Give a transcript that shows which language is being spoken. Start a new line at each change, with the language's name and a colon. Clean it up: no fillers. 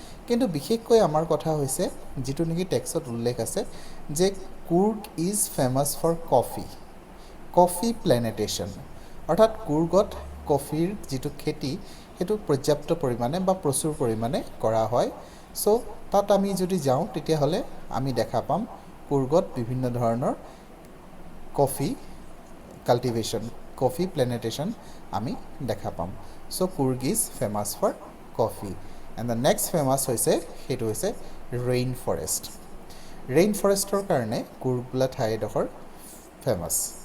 Assamese: কিন্তু বিশেষকৈ আমাৰ কথা হৈছে যিটো নেকি টেক্সটত উল্লেখ আছে যে
English: Coorg is famous for coffee plantation,
Assamese: অৰ্থাৎ কুৰ্গত কফিৰ যিটো খেতি সেইটো পৰ্যাপ্ত পৰিমাণে বা প্ৰচুৰ পৰিমাণে কৰা হয়। চ' তাত আমি যদি যাওঁ তেতিয়াহ'লে আমি দেখা পাম কুৰ্গত বিভিন্ন ধৰণৰ কফি কাল্টিভেশ্যন, কফি প্লেনেটেশ্যন আমি দেখা পাম।
English: So' Coorg is famous for coffee. And the next famous
Assamese: হৈছে সেইটো হৈছে
English: Rain forest.
Assamese: ৰেইন ফৰেষ্টৰ কাৰণে কুৰ্গ বোলা ঠাইডোখৰ ফেমাছ।